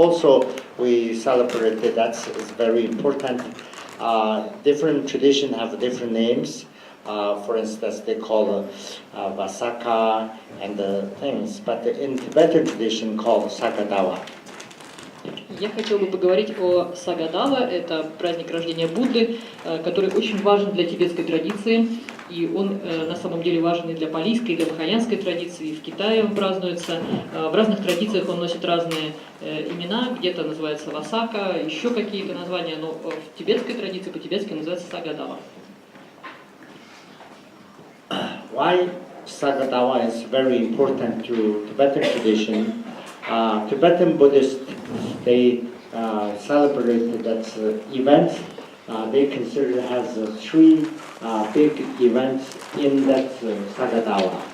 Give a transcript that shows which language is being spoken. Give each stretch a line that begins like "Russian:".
English: Also, we celebrate that's very important. Different traditions have different names. For instance, they call Vasaka and things, but in Tibetan tradition called Sagadawa.
Russian: Я хотела бы поговорить о Сагадава. Это праздник рождения Будды, который очень важен для тибетской традиции. И он на самом деле важен и для палийской, и для махаянской традиции. И в Китае он празднуется. В разных традициях он носит разные имена. Где-то называется Васака, еще какие-то названия. Но в тибетской традиции по-тибетски называется Сагадава.
English: Why Sagadawa is very important to Tibetan tradition? Tibetan Buddhists, they celebrate that events. They consider as three big events in that Sagadawa.